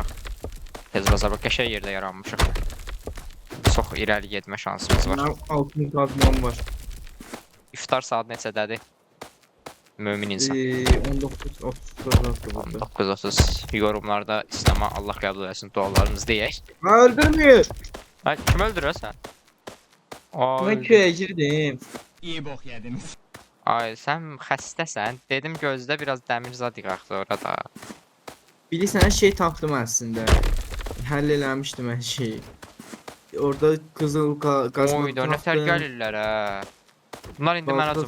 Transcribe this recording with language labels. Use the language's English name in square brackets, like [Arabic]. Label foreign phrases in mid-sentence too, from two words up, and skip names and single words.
[Azerbaijani] Tez bazar bax qəşəng yerdə yaranmışıq. Çox irəli getmə şansımız var. Mənim altın qazmam var. İftar saat neçədədir? Mömin insan. 19:30 burada. 19:30 yorumlarda İslam'a Allah qəbul etsin dualarımızı deyək. [Turkish] Öldürmüyor. [Azerbaijani] Ay kim öldürürsən? [Turkish] Ben köye girdim. İyi bok yediniz. [Azerbaijani] Ay sən xəstəsən. Dedim gözdə biraz dəmir zad yığaq da orada. Bilirsən her şeyi tapdım aslında. Həll eləmişdim hər şeyi. Orada qızıl qazma Oy da nətər gəlirlər hə. Bunlar indi mənə Balta